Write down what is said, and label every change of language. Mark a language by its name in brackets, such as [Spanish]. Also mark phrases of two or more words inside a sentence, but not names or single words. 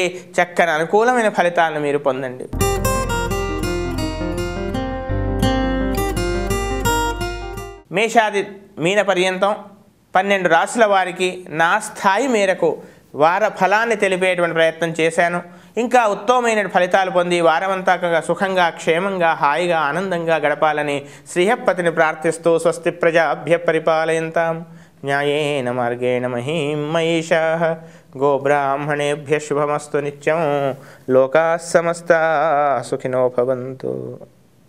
[Telugu] చక్కని అనుకూలమైన ఫలితాలను మీరు పొందండి. మేషాది మీన పర్యంతం 12 రాశుల వారికి నా స్థాయి మేరకు వార ఫలాన్ని తెలిపేటువంటి ప్రయత్నం చేశాను. ఇంకా ఉత్తమమైన ఫలితాలు పొంది వారమంతా సుఖంగా, క్షేమంగా, హాయిగా, ఆనందంగా గడపాలని శ్రీహప్పతిని ప్రార్థిస్తూ [Sanskrit] స్వస్తి ప్రజాభ్య పరిపాలయంతాం న్యాయేన మార్గేణ మహీం మహిషాః గోబ్రాహ్మణేభ్య శుభమస్తు నిత్యం లోకాః సమస్తాః సుఖినో భవంతు.